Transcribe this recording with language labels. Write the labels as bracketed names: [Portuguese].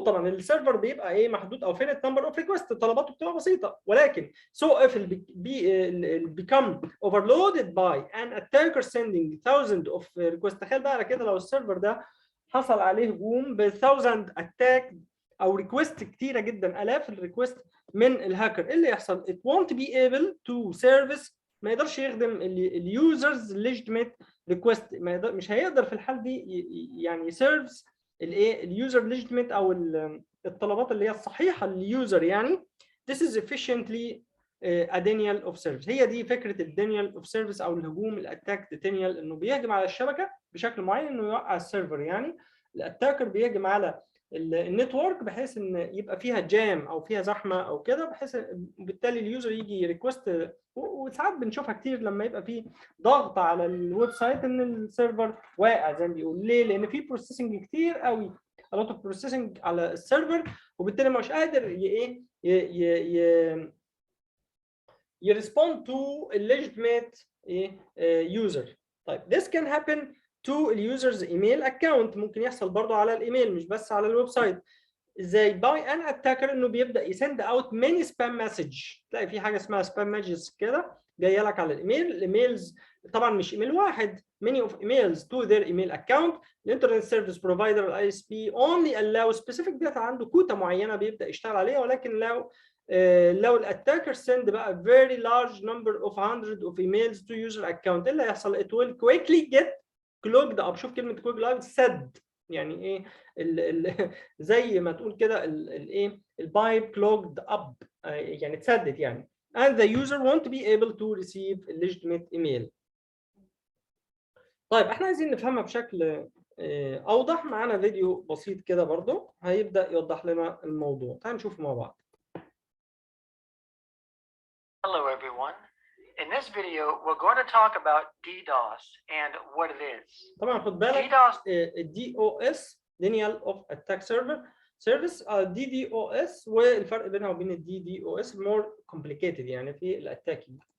[Arabic] طبعا السيرفر بيبقى ايه محدود او [English] finite number of requests، [Arabic] طلباته بتبقى بسيطه. ولكن [English] so if it become overloaded by an attacker sending thousands of requests. [Arabic] تخيل بقى على كده لو السيرفر ده حصل عليه هجوم ب 1000 اتاك او ريكوست كتيره جدا، الاف الريكوست من الهاكر، ايه اللي يحصل؟ [English] it won't be able to service، [Arabic] ما يقدرش يخدم اليوزرز [English] legitimate request. [Arabic] ما يقدر، مش هيقدر في الحال دي يعني يسيرفس الايه اليوزر legitimate او الطلبات اللي هي الصحيحه لليوزر يعني. [English] this is efficiently a denial of service. [Arabic] هي دي فكره الدينيال اوف سيرفيس او الهجوم الاتاك دينيال، انه بيهجم على الشبكه بشكل معين انه يوقع السيرفر. يعني الاتاكر بيهجم على النتورك بحيث ان يبقى فيها جام او فيها زحمه او كده، بحيث بالتالي اليوزر يجي ريكوست. وساعات بنشوفها كتير لما يبقى في ضغط على الويب سايت ان السيرفر واقع زي ما بيقول. ليه؟ لان في بروسيسنج كتير قوي، [English] a lot of processing [Arabic] على السيرفر، وبالتالي مش قادر ايه يرسبوند تو الليجيتيميت يوزر. طيب [English] this can happen to [Arabic] اليوزرز ايميل اكونت، ممكن يحصل برضه على الايميل مش بس على الويب سايت. ازاي؟ باي ان اتاكر انه بيبدا يسند اوت ماني سبام مسج. تلاقي في حاجه اسمها سبام مسجز كده جايه لك على الايميل. الايميلز طبعا مش ايميل واحد، [English] many of emails to their email account. [Arabic] الانترنت سيرفيس بروفايدر الاي اس بي [English] only allow specific data، [Arabic] عنده كوتا معينه بيبدا يشتغل عليها. ولكن لو الاتاكر [English] send بقى very large number of hundreds of emails to user account، [Arabic] اللي هيحصل [English] it will quickly get clogged up. [Arabic] شوف كلمه clogged up، سد يعني ايه زي ما تقول كده الايه البايب كلوجد اب، يعني اتسدت يعني. [English] and the user won't be able to receive a legitimate email. [Arabic] طيب احنا عايزين نفهمها بشكل اوضح. معانا فيديو بسيط كده برضو هيبدأ يوضح لنا الموضوع. تعالوا نشوفه مع بعض. [English] Hello everyone. In this video, we're going to talk about DDoS and what it is. [Arabic] طبعا خد بالك DOS Denial of Attack Service DDoS، والفرق بينها وبين DDoS [English] more complicated [Arabic] يعني في الاتاكينج.